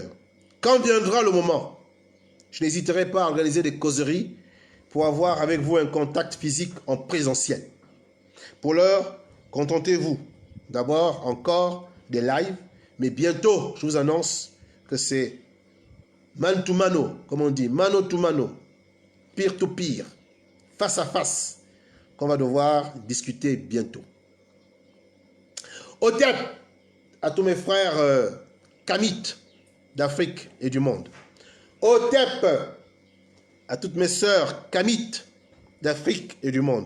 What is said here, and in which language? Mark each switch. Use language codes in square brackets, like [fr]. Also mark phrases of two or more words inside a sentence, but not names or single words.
[fr] Quand viendra le moment, je n'hésiterai pas à organiser des causeries pour avoir avec vous un contact physique en présentiel. Pour l'heure, contentez-vous d'abord encore des lives, mais bientôt, je vous annonce que c'est [en] man to mano, [fr] comme on dit, [en] mano to mano, peer to peer, [fr] face à face, qu'on va devoir discuter bientôt. OTEP à tous mes frères kamites d'Afrique et du monde. OTEP à toutes mes sœurs kamites d'Afrique et du monde.